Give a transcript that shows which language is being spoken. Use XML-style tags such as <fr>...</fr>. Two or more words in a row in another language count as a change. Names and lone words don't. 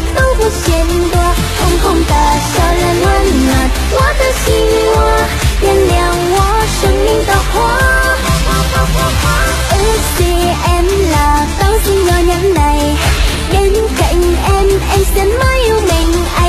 <zh>都不嫌多，红红的笑脸温暖我的心窝，点亮我生命的火。</zh> <vi>Ước gì em là tóc xinh nhỏ nhắn này, bên cạnh em sẽ mãi yêu mình anh.</vi>